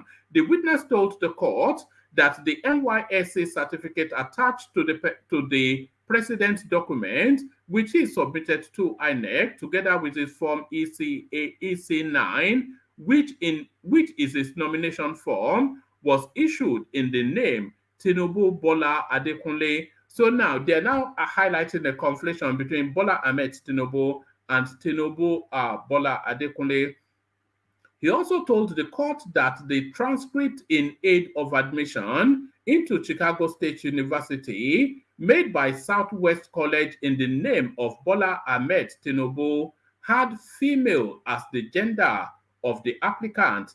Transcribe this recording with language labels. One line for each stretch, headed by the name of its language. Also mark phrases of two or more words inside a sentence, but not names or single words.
English: The witness told the court that the NYSC certificate attached to the president's document, which is submitted to INEC together with his form EC9, which is his nomination form, was issued in the name Tinubu Bola Adekunle. So now they're highlighting the conflation between Bola Ahmed Tinubu and Tinubu Bola Adekunle. He also told the court that the transcript in aid of admission into Chicago State University made by Southwest College in the name of Bola Ahmed Tinubu had female as the gender of the applicant.